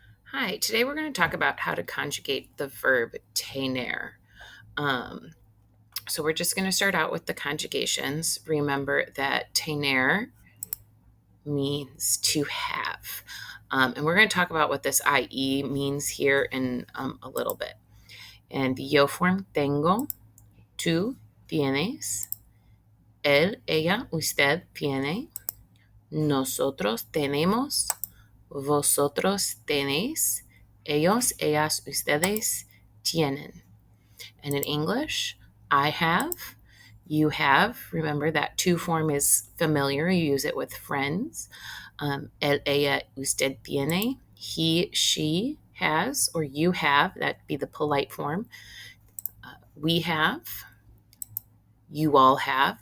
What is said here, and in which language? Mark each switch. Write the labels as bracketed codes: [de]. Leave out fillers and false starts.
[en] Hi, today we're going to talk about how to conjugate the verb tener. Um, so we're just going to start out with the conjugations. Remember that tener means to have. And we're going to talk about what this IE means here in a little bit. And the yo form, [es] tengo, tú tienes, él, ella, usted tiene, nosotros tenemos, vosotros tenéis, ellos, ellas, ustedes tienen. [en] And in English, I have, you have. Remember that to form is familiar. You use it with friends. [es] Él, ella, usted tiene. [en] He, she has, or you have. That'd be the polite form. We have. You all have.